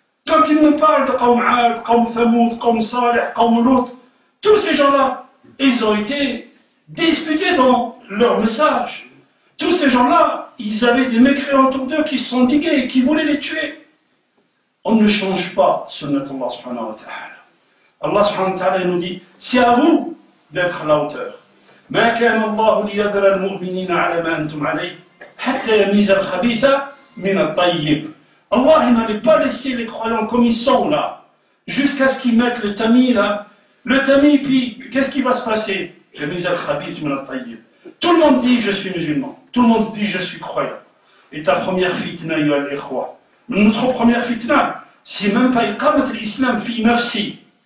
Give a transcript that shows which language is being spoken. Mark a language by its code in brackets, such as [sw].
[fr] Quand il nous parle de Qawm Ad, Qawm Thamoud, Qawm Salih, Qawm Lut, tous ces gens-là, ils ont été disputés dans leur message. Tous ces gens-là, ils avaient des mécréants autour d'eux qui se sont ligués et qui voulaient les tuer. On ne change pas sunnat Allah subhanahu wa ta'ala. Allah subhanahu wa ta'ala nous dit, c'est à vous d'être à la hauteur. [ar] ما كان الله ليذر المؤمنين على ما أنتم عليه حتى يميز الخبيث من الطيب. [fr] Allah il n'allait pas laisser les croyants comme ils sont là, jusqu'à ce qu'ils mettent le tamis là. Le tamis, puis qu'est-ce qui va se passer? [ar] يميز الخبيث من الطيب. [fr] Tout le monde dit je suis musulman. Tout le monde dit je suis croyant. Et ta première fitna, [ar] ya al-ikhwa. [fr] Notre première fitna, c'est même pas [ar] iqamat al-islam fi nafsi.